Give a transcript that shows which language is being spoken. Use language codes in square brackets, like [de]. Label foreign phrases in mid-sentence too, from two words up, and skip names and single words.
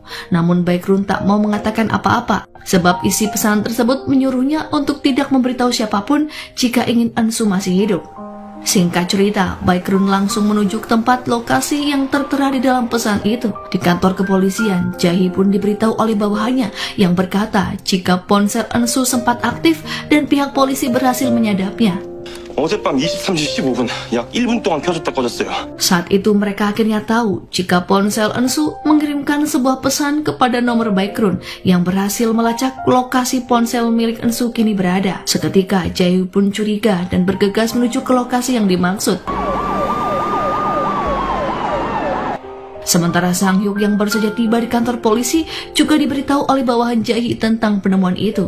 [id] Namun Baekhyun tak mau mengatakan apa-apa sebab isi pesan tersebut menyuruhnya untuk tidak memberitahu siapapun jika ingin Eun-soo masih hidup. Singkat cerita, Baekhyun langsung menuju ke tempat lokasi yang tertera di dalam pesan itu. Di kantor kepolisian, Jae pun diberitahu oleh bawahannya yang berkata jika ponsel Eun-soo sempat aktif dan pihak polisi berhasil menyadapnya. [ko] 어젯밤 23시 15분 약 1분 동안 켜졌다 꺼졌어요. [id] Saat itu mereka akhirnya tahu jika ponsel Ensu mengirimkan sebuah pesan kepada nomor Baekhyun yang berhasil melacak lokasi ponsel milik Ensu kini berada. Seketika Jae pun curiga dan bergegas menuju ke lokasi yang dimaksud. Sementara Sang Hyuk yang baru saja tiba di kantor polisi juga diberitahu oleh bawahan Jae tentang penemuan itu.